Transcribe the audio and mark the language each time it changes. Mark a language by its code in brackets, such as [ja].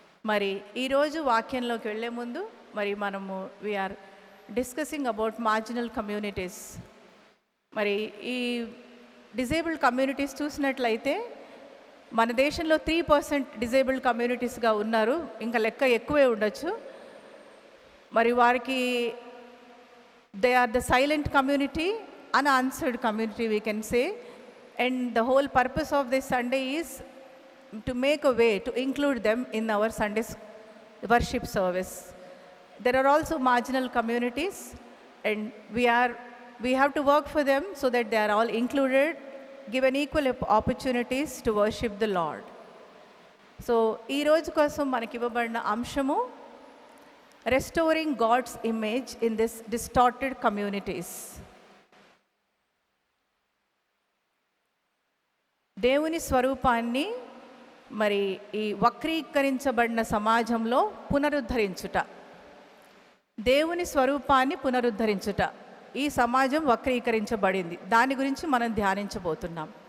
[te] మరి ఈరోజు వాక్యంలోకి వెళ్ళే ముందు మరి మనము [en] We are discussing about marginal communities. [te] మరి ఈ డిజేబుల్డ్ కమ్యూనిటీస్ చూసినట్లయితే మన దేశంలో 3% డిజేబుల్డ్ కమ్యూనిటీస్గా ఉన్నారు. ఇంకా లెక్క ఎక్కువే ఉండొచ్చు. మరి వారికి [en] They are the silent community, unanswered community we can say, and the whole purpose of this Sunday is to make a way to include them in our Sunday worship service. There are also marginal communities and we have to work for them so that they are all included, given equal opportunities to worship the Lord. So [te] ee roju kosam manaki iవ్వబడిన అంశము [en] restoring God's image in this distorted communities. [te] దేవుని స్వరూపాన్ని మరి ఈ వక్రీకరించబడిన సమాజంలో పునరుద్ధరించుట. దేవుని స్వరూపాన్ని పునరుద్ధరించుట. ఈ సమాజం వక్రీకరించబడింది, దాని గురించి మనం ధ్యానించబోతున్నాం.